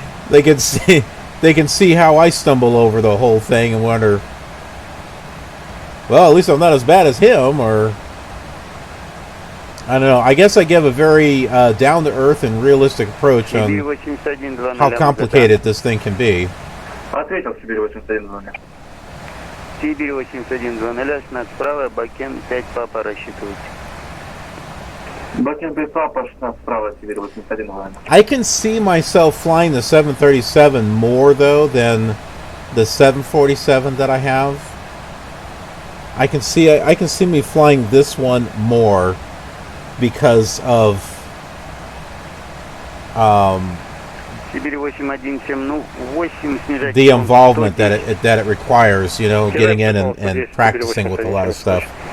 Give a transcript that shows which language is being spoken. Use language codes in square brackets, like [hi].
[en] They can see how I stumble over the whole thing and wonder, well, at least I'm not as bad as him, or I don't know. I guess I give a very down-to-earth and realistic approach on how complicated this thing can be. [ru] Ответил Сибирь 8100. Сибирь 8100, над справа, Бакен 5 папа рассчитывайте. Бакен 5 папа, 16 справа, Сибирь 8100. [en] I can see myself flying the 737 more, though, than the 747 that I have. I can see me flying this one more because of the involvement that it requires, you know, getting in and practicing with a lot of stuff.